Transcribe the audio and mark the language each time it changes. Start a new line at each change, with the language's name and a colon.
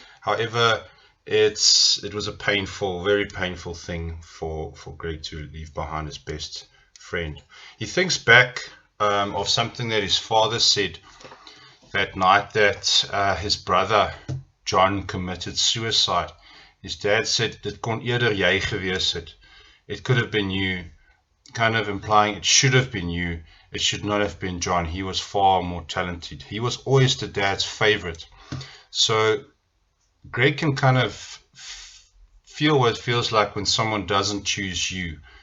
English: However, it was a painful, very painful thing for Greg to leave behind his best friend. He thinks back of something that his father said that night that his brother John committed suicide. His dad said
Afrikaans: dit kon eerder jy gewees het.
English: It could have been you, kind of implying it should have been you. It should not have been John. He was far more talented. He was always the dad's favorite. So Greg can kind of feel what it feels like when someone doesn't choose you.